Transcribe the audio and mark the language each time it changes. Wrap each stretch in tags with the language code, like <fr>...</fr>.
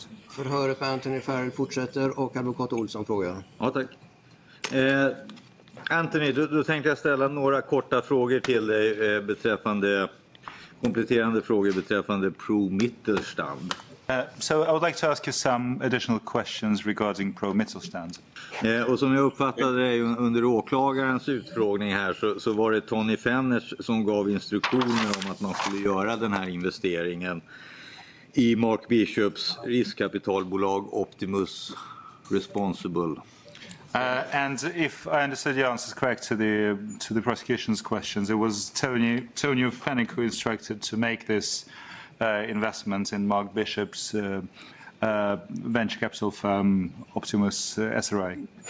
<sv>Förhöret med Anthony Werel fortsätter och advokat Olsson frågar. Ja, tack. Anthony, då tänkte jag ställa några korta frågor till dig beträffande kompletterande frågor beträffande pro-Mittelstand.</sv> <en>So I would like to ask you some additional questions regarding pro-Mittelstand.</en> <sv>Och som jag uppfattade det under åklagarens utfrågning här så var det Tony Fenners som gav instruktioner om att man skulle göra den här investeringen i Mark Bishops riskkapitalbolag Optimus Responsible.</sv> <en>And if I understood your answers correct to the prosecution's questions, it was Tony Fennick who instructed to make this investment in Mark Bishop's venture capital firm Optimus SRI.</en>